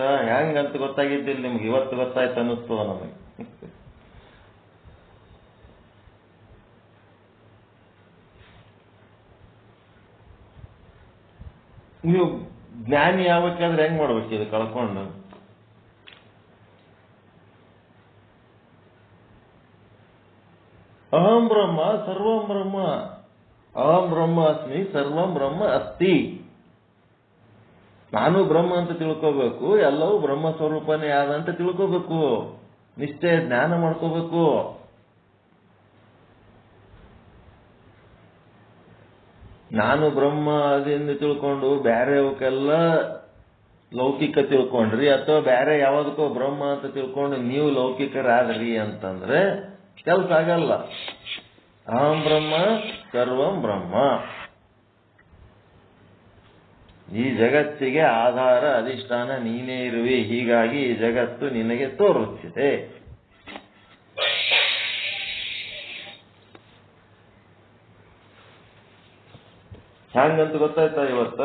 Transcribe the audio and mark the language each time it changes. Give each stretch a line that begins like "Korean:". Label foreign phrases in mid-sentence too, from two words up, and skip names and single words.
Kannada: ಹ್ಯಾಂಗಂತ ಗೊತ್ತಾಗಿದ್ದಿಲ್ಲ ನಿಮ್ಗೆ, ಇವತ್ತು ಗೊತ್ತಾಯ್ತು ಅನ್ನಿಸ್ತದ ನಮಗೆ. ನೀವು ಜ್ಞಾನಿ ಯಾವಕ್ಕಾದ್ರೆ ಹೆಂಗ್ ಮಾಡ್ಬೇಕು ಇದು ಕಳ್ಕೊಂಡು?
Sanskrit: ಅಹಂ ಬ್ರಹ್ಮ ಸರ್ವಂ ಬ್ರಹ್ಮ, ಅಹಂ ಬ್ರಹ್ಮ ಅಸ್ಮಿ ಸರ್ವಂ ಬ್ರಹ್ಮ ಅಸ್ತಿ.
Kannada: ನಾನು ಬ್ರಹ್ಮ ಅಂತ ತಿಳ್ಕೋಬೇಕು, ಎಲ್ಲವೂ ಬ್ರಹ್ಮ ಸ್ವರೂಪನೇ ಆದಂತ ತಿಳ್ಕೋಬೇಕು, ನಿಶ್ಚಯ ಜ್ಞಾನ ಮಾಡ್ಕೋಬೇಕು. ನಾನು ಬ್ರಹ್ಮ ಅದೆಂದು ತಿಳ್ಕೊಂಡು ಬೇರೆ ಅವಕ್ಕೆಲ್ಲ ಲೌಕಿಕ ತಿಳ್ಕೊಂಡ್ರಿ, ಅಥವಾ ಬೇರೆ ಯಾವ್ದಕ್ಕೋ ಬ್ರಹ್ಮ ಅಂತ ತಿಳ್ಕೊಂಡು ನೀವು ಲೌಕಿಕರಾದ್ರಿ ಅಂತಂದ್ರೆ ಕೆಲಸ ಆಗಲ್ಲ.
Sanskrit: ಅಹಂ ಬ್ರಹ್ಮ ಸರ್ವಂ ಬ್ರಹ್ಮ.
Kannada: ಈ ಜಗತ್ತಿಗೆ ಆಧಾರ ಅಧಿಷ್ಠಾನ ನೀನೇ ಇರುವೆ. ಹೀಗಾಗಿ ಈ ಜಗತ್ತು ನಿನಗೆ ತೋರುತ್ತಿದೆ. ಹೆಂಗಂತ ಗೊತ್ತಾಯ್ತಾ ಇವತ್ತ?